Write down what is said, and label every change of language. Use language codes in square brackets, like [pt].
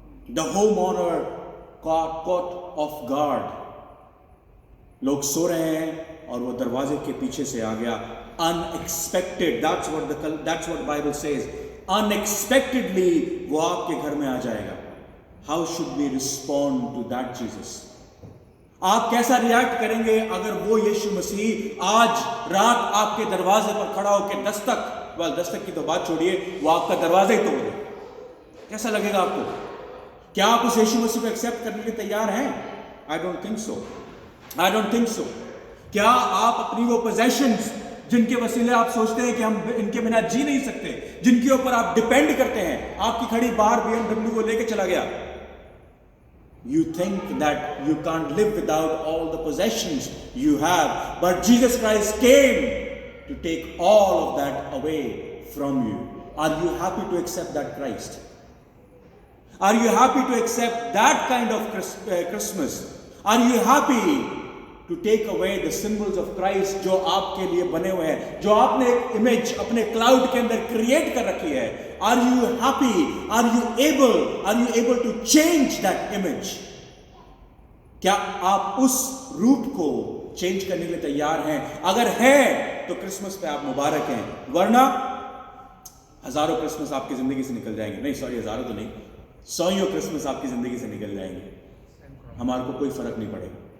[en] The homeowner caught off guard. [ur] لوگ سو رہے ہیں اور وہ دروازے کے پیچھے سے آ گیا، unexpected. [en] That's what Bible says. [ur] Unexpectedly وہ آپ کے گھر میں آ جائے گا. [en] How should we respond to that Jesus? [ur] آپ کیسا ریاکٹ کریں گے اگر وہ یسوع مسیح آج رات آپ کے دروازے پر کھڑا ہو کے دستک کی تو بات چھوڑیے، وہ آپ کا دروازہ ہی توڑ دے؟ کیسا لگے گا آپ کو؟ کیا آپ اس یسوع مسیح کو ایکسیپٹ کرنے کے لیے تیار ہیں؟ [en] I don't think so. [ur] کیا آپ اپنی وہ possessions جن کے وسیلے آپ سوچتے ہیں کہ ہم ان کے بنا جی نہیں سکتے، جن کے اوپر آپ ڈیپینڈ کرتے ہیں، آپ کی کھڑی باہر BMW کو لے کے چلا گیا، [en] you think that you can't live without all the possessions you have, but Jesus Christ came to take all of that away from you. Are you happy to accept that Christ? Are you happy to accept that kind of Christmas? Are you happy to take away the symbols of Christ [ur] جو آپ کے لیے بنے ہوئے ہیں، جو آپ نے ایک امیج اپنے کلاؤڈ کے اندر کریٹ کر رکھی ہے؟ [en] Are you happy? Are you able to change that image? [ur] کیا آپ اس روپ کو چینج کرنے کے لیے تیار ہیں؟ اگر ہیں تو کرسمس پہ آپ مبارک ہیں، ورنہ ہزاروں کرسمس آپ کی زندگی سے نکل جائیں گے۔ نہیں سوری، ہزاروں تو نہیں، سوئیوں کرسمس آپ کی زندگی سے نکل جائیں گے، ہمارے کو کوئی فرق نہیں پڑے گا،